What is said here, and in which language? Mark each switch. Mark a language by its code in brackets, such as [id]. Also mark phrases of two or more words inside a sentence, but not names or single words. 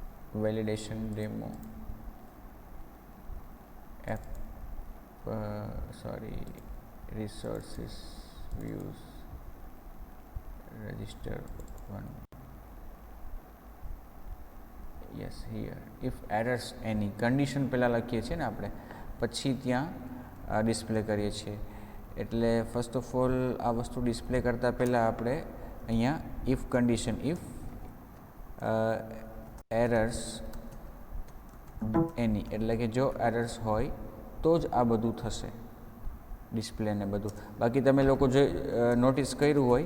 [en] validation demo app resources views register one yes here if errors any condition [gu] પહેલાં લખીએ છીએ ને આપણે પછી ત્યાં ડિસ્પ્લે કરીએ છીએ એટલે [en] first of all [gu] આ વસ્તુ ડિસ્પ્લે કરતાં પહેલાં આપણે અહીંયા [en] if condition if errors any [gu] એટલે કે જો એરર્સ હોય તો જ આ બધું થશે ડિસ્પ્લે ને બધું બાકી તમે લોકો જો નોટિસ કર્યું હોય